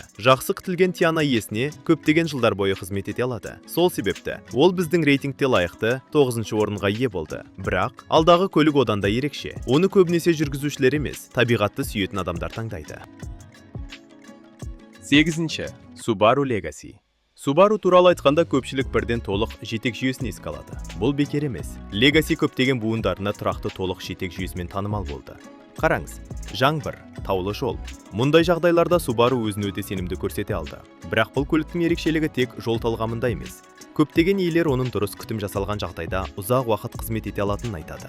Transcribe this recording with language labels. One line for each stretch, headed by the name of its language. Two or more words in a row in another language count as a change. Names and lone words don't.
Kazakh: Жақсы күтілген Tiana иесіне көптеген жылдар бойы қызмет ете алады. Сол себепті ол біздің рейтингте лайықты 9-шы орынға ие болды. Бірақ алдағы көлік одан да ерекше. Оны көбінесе жүргізушілер емес, табиғатты сүйетін адамдар таңдайды. 8-ші. Subaru Legacy. Subaru туралы айтқанда көпшілік бірден толық жетек жүйесін еске алады. Бұл бекер емес. Legacy көптеген буындарына тұрақты толық жетек жүйесімен танымал болды. Қараңыз, жаңбыр, таулы жол. Мұндай жағдайларда Subaru өзін өте сенімді көрсете алды. Бірақ бұл көліктің ерекшелігі тек жол талғамында емес. Көптеген иелер оның дұрыс күтім жасалған жағдайда ұзақ уақыт қызмет ете алатынын айтады.